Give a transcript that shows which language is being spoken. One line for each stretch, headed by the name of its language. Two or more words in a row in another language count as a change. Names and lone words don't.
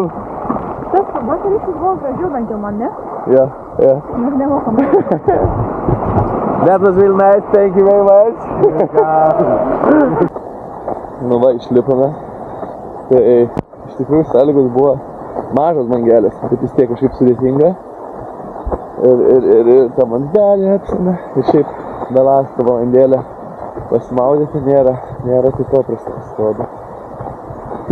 Lithuanian: Tas vakarykštis buvo gražiau bent jau man, ne? Jo. Mes nemokam.
English: That was real nice, thank you very much.
Lithuanian: Nu va, išlipame. Tai iš tikrųjų sąlygos buvo mažos bangelės, bet vis tiek kažkaip sudėtinga. Ir ta mandelė apsina. Ir šiaip belastą valandėlę pasimaudyti nėra taip paprasta, atrodo.